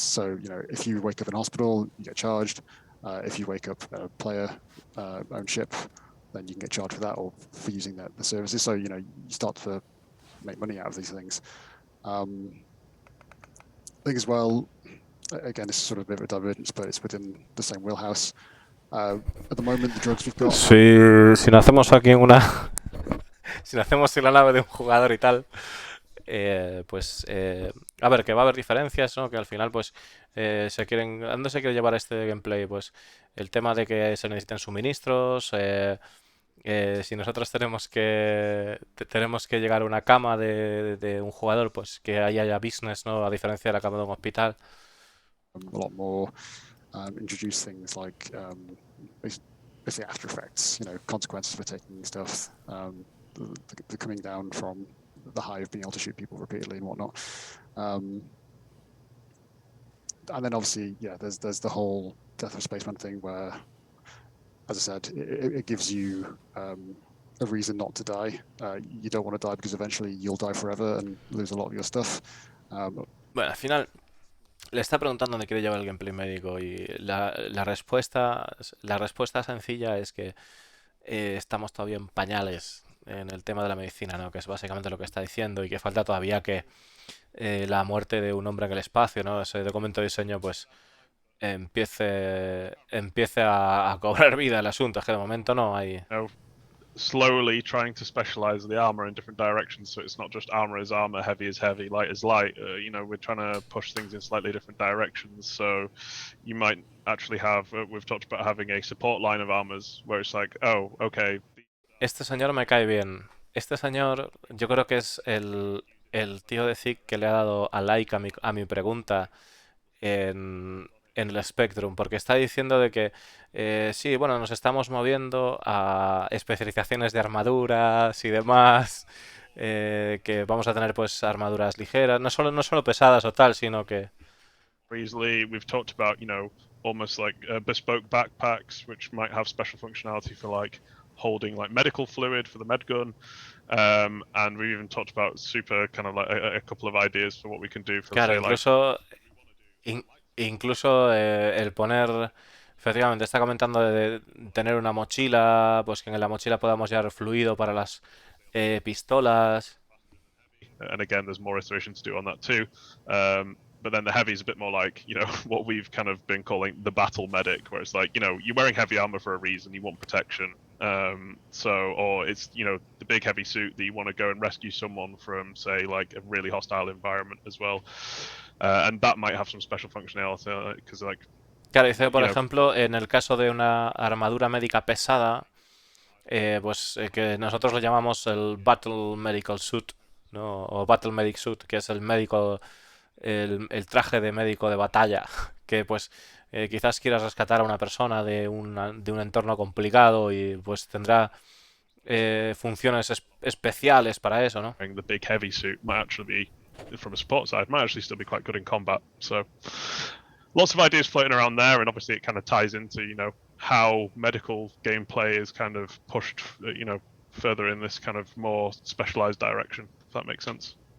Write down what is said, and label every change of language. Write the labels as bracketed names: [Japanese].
[English] So, if you wake up in hospital, you get charged. If you wake up a player own ship, then you can get charged for that or for using the services. So, you start to make money out of these things. I think as well, again, this is sort of a bit of a divergence, but it's within the same wheelhouse. At the moment, the drugs we've got... [Spanish] Si no hacemos aquí si no hacemos en la nave de un jugador y tal, pues a ver, que va a haber diferencias, ¿no? Que al final pues ¿a dónde se quiere llevar este gameplay? Pues el tema de que se necesiten suministros, si nosotros tenemos que llegar a una cama de un jugador, pues que ahí haya business, ¿no? A diferencia de la cama de un hospital. [English] A lot more introduce things like basically after effects, consequences for taking stuff, the coming down from the high of being able to shoot people repeatedly and whatnot. And then obviously, there's the whole death of spaceman thing where, as I said, it gives you a reason not to die. You don't want to die because eventually you'll die forever and lose a lot of your stuff. [Spanish] Bueno, al final le está preguntando dónde quiere llevar el gameplay médico y la respuesta sencilla es que estamos todavía en pañales en el tema de la medicina, ¿no? Que es básicamente lo que está diciendo, y que falta todavía que la muerte de un hombre en el espacio, ¿no? Ese documento de diseño pues empiece a cobrar vida el asunto. Es que de momento no hay... [English] Slowly trying to specialize the armor in different directions, so it's not just armor is armor, heavy is heavy, light is light. We're trying to push things in slightly different directions. So you might actually have, we've talked about having a support line of armors where it's like, oh, okay. [Spanish] Este señor me cae bien. Este señor, yo creo que es el tío de Zig que le ha dado a like a mi pregunta en el Spectrum, porque está diciendo de que sí, bueno, nos estamos moviendo a especializaciones de armaduras y demás, que vamos a tener pues armaduras ligeras, no solo pesadas o tal, sino que... [English] Easily, we've talked about, almost like bespoke backpacks, which might have special functionality for like holding like medical fluid for the med gun. And we even talked about super kind of like a couple of ideas for what we can do for, [Spanish] claro, [English] say, [Spanish] incluso el poner, efectivamente está comentando de tener una mochila, pues que en la mochila podamos llevar fluido para las pistolas. [English] And again, there's more iteration to do on that too. But then the heavy is a bit more like, what we've kind of been calling the battle medic, where it's like, you're wearing heavy armor for a reason, you want protection. Or it's, the big heavy suit that you want to go and rescue someone from, say, like a really hostile environment as well. And that might have some special functionality, because like... [Spanish] Claro, dice, por ejemplo, en el caso de una armadura médica pesada, pues que nosotros lo llamamos el Battle Medical Suit, ¿no? O Battle Medic Suit, que es el el traje de médico de batalla, que pues quizás quieras rescatar a una persona de un entorno complicado y pues tendrá funciones especiales para eso, ¿no? [English] The big heavy suit might actually be, from a support side, might actually still be quite good in combat. So lots of ideas floating around there, and obviously it kind of ties into, how medical gameplay is kind of pushed, further in this kind of more specialized direction, if that makes sense.